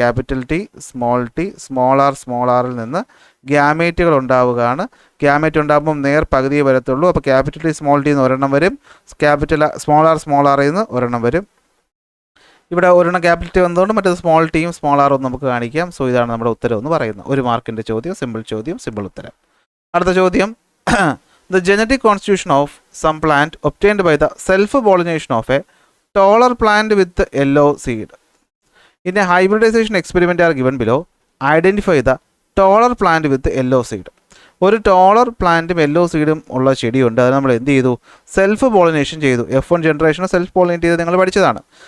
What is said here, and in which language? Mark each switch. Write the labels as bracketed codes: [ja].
[ml] Capital T small ആറിൽ നിന്ന് ഗ്യാമേറ്റുകൾ ഉണ്ടാവുകയാണ്. ഗ്യാമേറ്റ് ഉണ്ടാകുമ്പം നേർ പകുതിയെ വരത്തുള്ളൂ. അപ്പോൾ ക്യാപിറ്റൽ ടി സ്മോൾ ടി എന്ന് ഒരെണ്ണം വരും, സ്മോൾ ആറിൽ നിന്ന് ഒരെണ്ണം വരും. ഇവിടെ ഒരെണ്ണം ക്യാപിറ്റൽ ടി വന്നതുകൊണ്ട് മറ്റേത് സ്മോൾ ടിയും സ്മോൾ ആറും നമുക്ക് കാണിക്കാം. സോ ഇതാണ് നമ്മുടെ ഉത്തരം എന്ന് പറയുന്നത്. 1 മാർക്കിൻ്റെ ചോദ്യം, സിമ്പിൾ ഉത്തരം. അടുത്ത ചോദ്യം, [en] the genetic constitution of some plant obtained by the self-pollination of a taller plant with yellow seed. In a hybridization experiment are given below. Identify the taller plant with yellow seed. [ml] ഒരു ടോളർ പ്ലാന്റും yellow സീഡും ഉള്ള ചെടിയുണ്ട്. അത് നമ്മൾ എന്ത് ചെയ്തു? Self pollination ചെയ്തു. F1 generation self pollinate ചെയ്ത് നിങ്ങൾ പഠിച്ചതാണ്.